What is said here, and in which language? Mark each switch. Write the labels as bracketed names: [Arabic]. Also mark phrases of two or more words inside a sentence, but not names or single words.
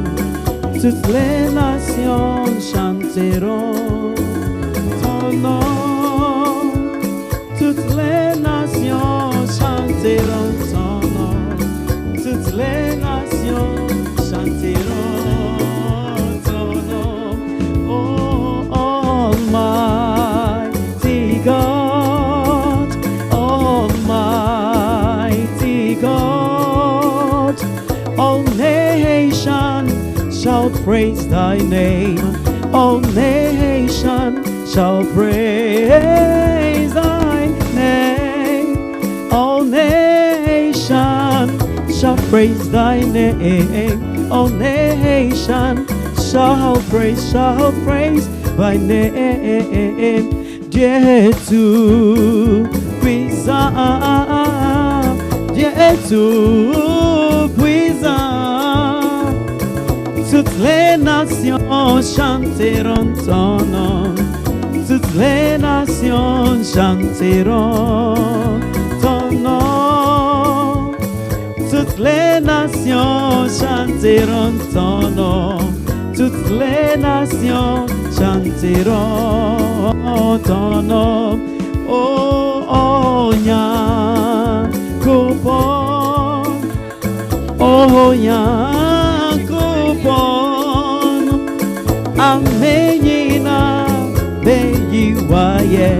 [French] Toutes les nations chanteront ton nom. Toutes les nations chanteront ton nom. Toutes les nations chanteront ton nom. [English] Oh, Almighty God, Almighty God, all nations shall praise thy name. All nations shall praise thy name. All nations shall praise thy name. All nations shall praise thy name. [French] Dieu tout puissant, Dieu tout puissant. Toutes les nations chanteront ton nom. Toutes les nations chanteront ton nom. Toutes les nations chanteront ton nom. Toutes les nations chanteront ton nom. [Akan] Oh, Nyankopon. Oh, Nyankopon. Amenyina beyiwaye.